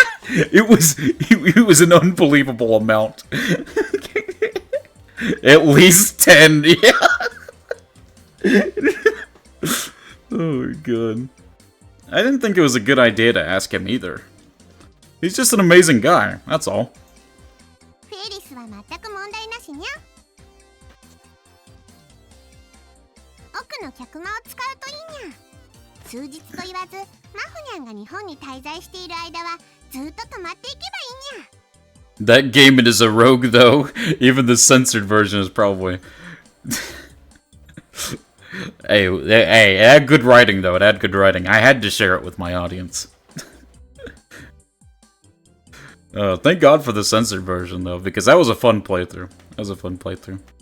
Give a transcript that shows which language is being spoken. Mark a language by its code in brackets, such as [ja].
[en] It was an unbelievable amount. At least 10, yeah. Oh my god. I didn't think it was a good idea to ask him either. He's just an amazing guy, that's all. [ja] フェリスは全く問題なしにゃ。奥の客間を使うといいにゃ。数日と言わず、マホニャンが日本に滞在している間はずっと泊まっていけばいいにゃ。 [en] That game is a rogue though. Even the censored version is probably... Hey, it had good writing though, it had good writing. I had to share it with my audience. Thank God for the censored version though, because that was a fun playthrough. That was a fun playthrough.